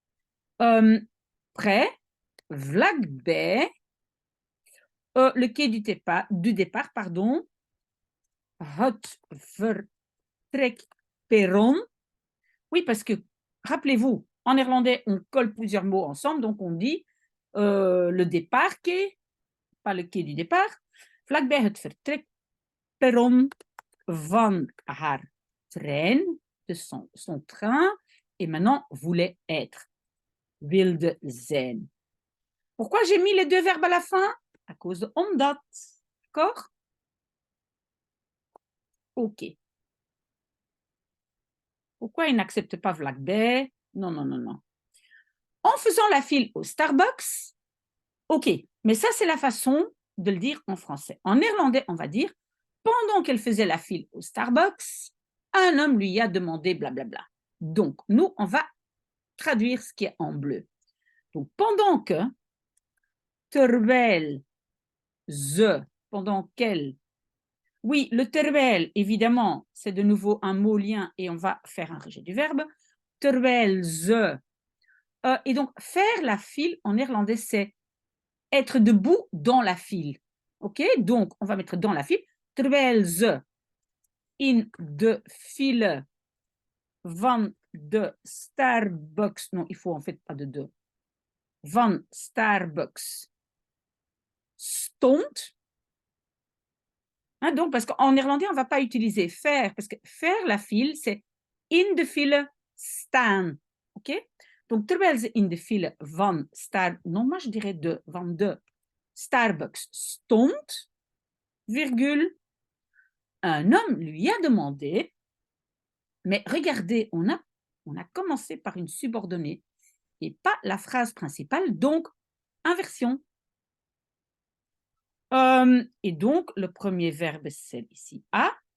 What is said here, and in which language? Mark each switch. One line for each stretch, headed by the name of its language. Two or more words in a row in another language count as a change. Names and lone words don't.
French: Près, vlakbij, le quai du départ, pardon,
Dutch: het vertrekperron.
French: Oui, parce que, rappelez-vous, en néerlandais, on colle plusieurs mots ensemble, donc on dit le départ quai, pas le quai du départ,
Dutch: vlakbij het vertrekperron van haar trein,
French: de son train, et maintenant voulait être,
Dutch: wilde zijn.
French: Pourquoi j'ai mis les deux verbes à la fin? À cause de omdat. D'accord? OK. Pourquoi il n'accepte pas vlakbij? Non, non, non, non. En faisant la file au Starbucks, ok, mais ça, c'est la façon de le dire en français. En néerlandais, on va dire, pendant qu'elle faisait la file au Starbucks, un homme lui a demandé blablabla. Donc, nous, on va traduire ce qui est en bleu. Donc, pendant que,
Dutch: terwijl ze,
French: pendant qu'elle. Oui, le terwijl, évidemment, c'est de nouveau un mot lien et on va faire un rejet du verbe.
Dutch: Terwijl ze.
French: Et donc, faire la file en néerlandais, c'est être debout dans la file. OK? Donc, on va mettre dans la file.
Dutch: Terwijl ze in de file van de Starbucks.
French: Non, il faut en fait pas de.
Dutch: Van Starbucks stond.
French: Hein, donc, parce qu'en néerlandais, on ne va pas utiliser faire, parce que faire la file, c'est
Dutch: in de file staan. OK? Donc, terwijl ze in de file van
French: non, moi je dirais
Dutch: van de Starbucks stond,
French: virgule, un homme lui a demandé, mais regardez, on a commencé par une subordonnée et pas la phrase principale, donc inversion. Et donc, le premier verbe, c'est ici a.